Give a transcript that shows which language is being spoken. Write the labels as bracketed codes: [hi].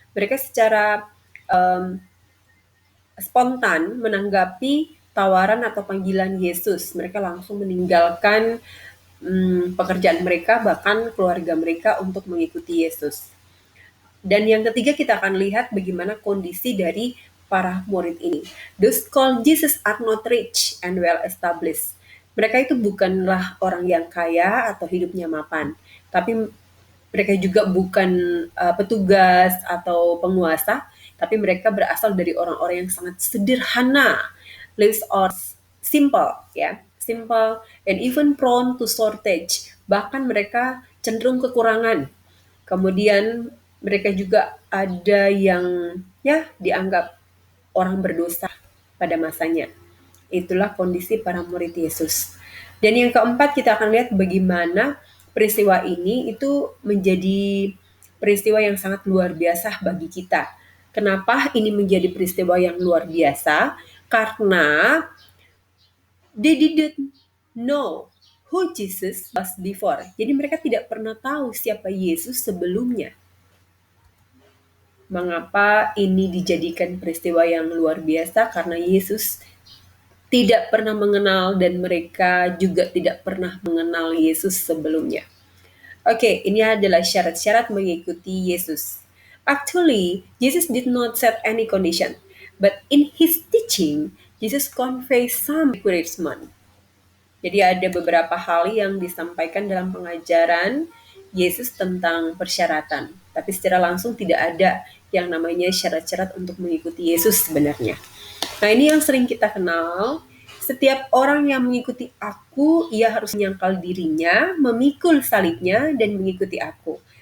[id] Mereka secara spontan menanggapi tawaran atau panggilan Yesus. Mereka langsung meninggalkan pekerjaan mereka, bahkan keluarga mereka untuk mengikuti Yesus. Dan yang ketiga kita akan lihat bagaimana kondisi dari para murid ini. [en] Those called Jesus are not rich and well established. [id] Mereka itu bukanlah orang yang kaya atau hidupnya mapan, tapi mereka juga bukan petugas atau penguasa, tapi mereka berasal dari orang-orang yang sangat sederhana, [en] lives or simple, ya, simple and even prone to shortage. [id] Bahkan mereka cenderung kekurangan. Kemudian mereka juga ada yang ya dianggap orang berdosa pada masanya. Itulah kondisi para murid Yesus. Dan yang keempat kita akan lihat bagaimana peristiwa ini itu menjadi peristiwa yang sangat luar biasa bagi kita. Kenapa ini menjadi peristiwa yang luar biasa? [en] Karena they didn't know who Jesus was before. [id] Jadi mereka tidak pernah tahu siapa Yesus sebelumnya. Mengapa ini dijadikan peristiwa yang luar biasa? Karena Yesus tidak pernah mengenal dan mereka juga tidak pernah mengenal Yesus sebelumnya. Oke, ini adalah syarat-syarat mengikuti Yesus. [en] Actually, Jesus did not set any condition, but in his teaching, Jesus conveys some encouragement. [id] Jadi ada beberapa hal yang disampaikan dalam pengajaran Yesus tentang persyaratan. Tapi secara langsung tidak ada yang namanya syarat-syarat untuk mengikuti Yesus sebenarnya. Nah ini yang sering kita kenal. Setiap orang yang mengikuti aku, ia harus menyangkal dirinya, memikul salibnya, dan mengikuti aku.